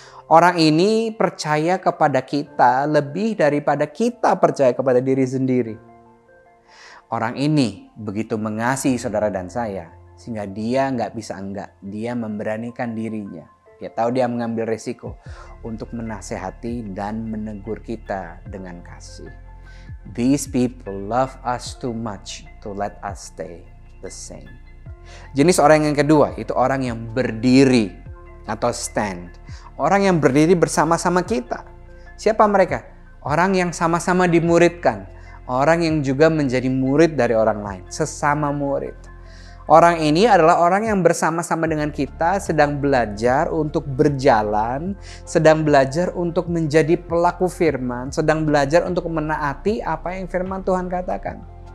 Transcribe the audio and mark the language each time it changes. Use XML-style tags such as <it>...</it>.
<id>Orang ini percaya kepada kita lebih daripada kita percaya kepada diri sendiri. Orang ini begitu mengasihi saudara dan saya sehingga dia nggak bisa enggak, dia memberanikan dirinya. Dia tahu dia mengambil resiko untuk menasehati dan menegur kita dengan kasih.</id> <en>These people love us too much to let us stay the same.</en> <id>Jenis orang yang kedua itu orang yang berdiri atau stand. Orang yang berdiri bersama-sama kita. Siapa mereka? Orang yang sama-sama dimuridkan. Orang yang juga menjadi murid dari orang lain. Sesama murid. Orang ini adalah orang yang bersama-sama dengan kita sedang belajar untuk berjalan, sedang belajar untuk menjadi pelaku firman, sedang belajar untuk menaati apa yang firman Tuhan katakan.</id>